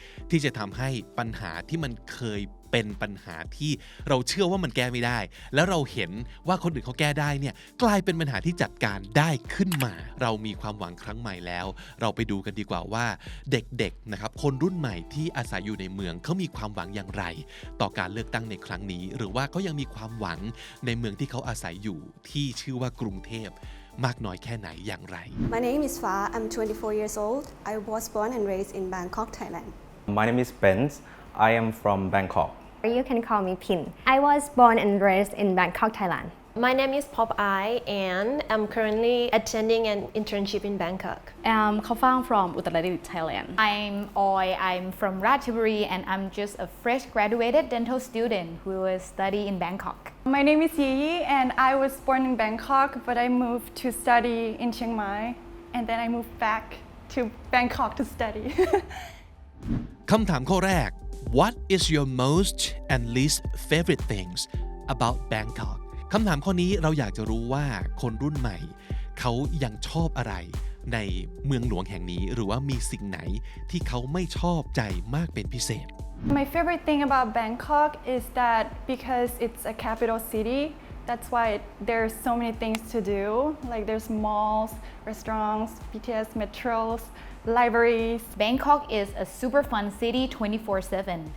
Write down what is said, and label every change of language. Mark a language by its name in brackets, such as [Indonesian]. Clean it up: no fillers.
[Thai] ที่จะทำให้ปัญหาที่มันเคยเป็นปัญหาที่เราเชื่อว่ามันแก้ไม่ได้แล้วเราเห็นว่าคนอื่นเขาแก้ได้เนี่ยกลายเป็นปัญหาที่จัดการได้ขึ้นมาเรามีความหวังครั้งใหม่แล้วเราไปดูกันดีกว่าว่าเด็กๆนะครับคนรุ่นใหม่ที่อาศัยอยู่ในเมืองเขามีความหวังอย่างไรต่อการเลือกตั้งในครั้งนี้หรือว่าเขายังมีความหวังในเมืองที่เขาอาศัยอยู่ที่ชื่อว่ากรุงเทพมากน้อยแค่ไหนอย่างไร [English] My name is Fa. I'm 24 years old. I was born and raised in Bangkok, Thailand. My name is Benz. I am from Bangkok. You can call me Pin. I was born and raised in Bangkok, Thailand. My name is Pop I and I'm currently attending an internship in Bangkok. I'm Khafang from Untitled, Thailand. I'm Oi. I'm from Ratchaburi and I'm just a fresh graduated dental student who will study in Bangkok. My name is Yi and I was born in Bangkok but I moved to study in Chiang Mai and then I moved back to Bangkok to study. [Thai] คำถามข้อแรก [English] What is your most and least favorite things about Bangkok [Thai] คำถามข้อนี้เราอยากจะรู้ว่าคนรุ่นใหม่เขายังชอบอะไรในเมืองหลวงแห่งนี้หรือว่ามีสิ่งไหนที่เขาไม่ชอบใจมากเป็นพิเศษ [English] My favorite thing about Bangkok is that because it's a capital city, that's why there's so many things to do. Like there's malls, restaurants, BTS metros, libraries. Bangkok is a super fun city 24/7.